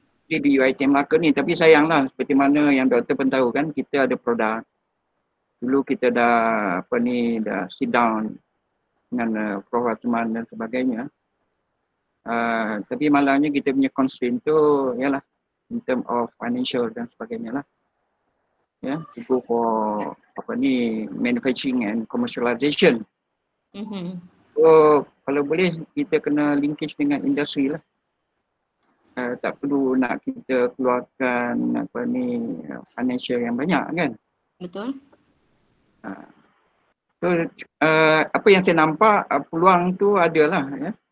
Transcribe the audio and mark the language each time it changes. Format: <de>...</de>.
<ms>Di UiTM Melaka ni, tapi sayanglah seperti mana yang doktor pun tahu kan, kita ada produk. Dulu kita dah dah sit down dengan Prof Azman dan sebagainya. Tapi malangnya kita punya constraint tu ialah</ms> <en>in term of financial</en> <ms>dan sebagainya lah.</ms> <en>Ya, to go for manufacturing and commercialization.</en> <ms>So kalau boleh kita kena linkage dengan industri lah. Tak perlu nak kita keluarkan financial yang banyak kan. Betul. So apa yang saya nampak peluang tu adalah ya.</ms>